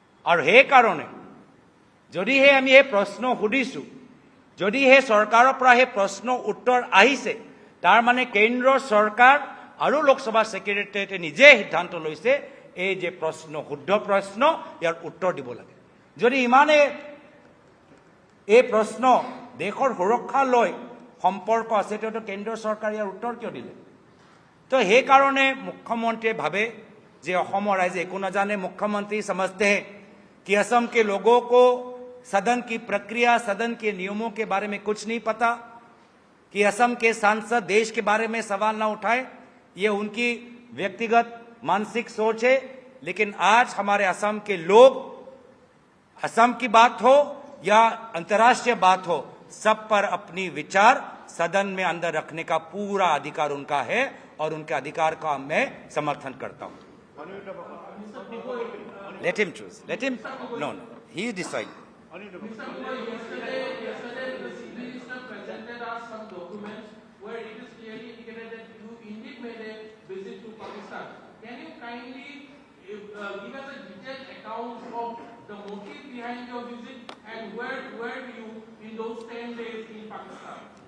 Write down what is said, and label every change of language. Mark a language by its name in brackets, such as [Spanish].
[Assamese] আৰু সেইকাৰণে যদিহে আমি এই প্ৰশ্ন সুধিছোঁ, যদিহে চৰকাৰৰ পৰা সেই প্ৰশ্নৰ উত্তৰ আহিছে, তাৰ মানে কেন্দ্ৰ চৰকাৰ আৰু লোকসভা সেক্ৰেটাৰীয়েটে নিজে সিদ্ধান্ত লৈছে এই যে প্ৰশ্ন শুদ্ধ প্ৰশ্ন, ইয়াৰ উত্তৰ দিব লাগে। যদি ইমানে এই প্ৰশ্ন দেশৰ সুৰক্ষা লৈ সম্পৰ্ক আছে, তেতিয়াতো কেন্দ্ৰ চৰকাৰে ইয়াৰ উত্তৰ কিয় দিলে? তো সেইকাৰণে মুখ্যমন্ত্ৰীয়ে ভাবে যে অসমৰ ৰাইজে একো নাজানে। [Hindi] মুখ্যমंत्री समझते हैं कि असम के लोगों को सदन की प्रक्रिया, सदन के नियमों के बारे में कुछ नहीं पता, कि असम के सांसद देश के बारे में सवाल ना उठाए, ये उनकी व्यक्तिगत मानसिक सोच है। लेकिन आज हमारे असम के लोग, असम की बात हो या अंतर्राष्ट्रीय बात हो, सब पर अपनी विचार सदन में अंदर रखने का पूरा अधिकार उनका है, और उनके अधिकार का मैं समर्थन करता हूं। [English] Let him choose. Let him. No. He decide. Yesterday, the Chief Minister presented us some documents where it is clearly indicated that you indeed made a visit to Pakistan. Can you kindly give us a detailed account of the motive behind your visit, and where were you in those 10 days in Pakistan?